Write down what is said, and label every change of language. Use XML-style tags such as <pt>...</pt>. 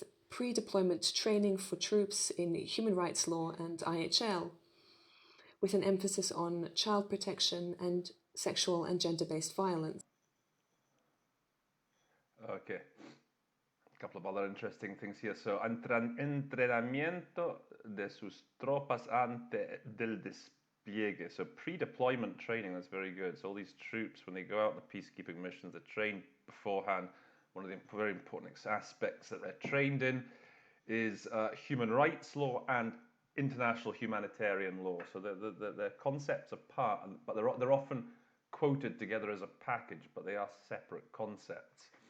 <en>Pre-deployment training for troops in human rights law and IHL, with an emphasis on child protection and sexual and gender-based violence. Okay. A couple of other interesting things here. So,</en> <es>entrenamiento de sus tropas antes del despliegue.</es> <en>So, pre-deployment training, that's very good. So, all these troops, when they go out on the peacekeeping missions, they're trained beforehand. One of the very important aspects that they're trained in is human rights law and international humanitarian law. So, the concepts are part, but they're often quoted together as a package, but they are separate concepts.</en>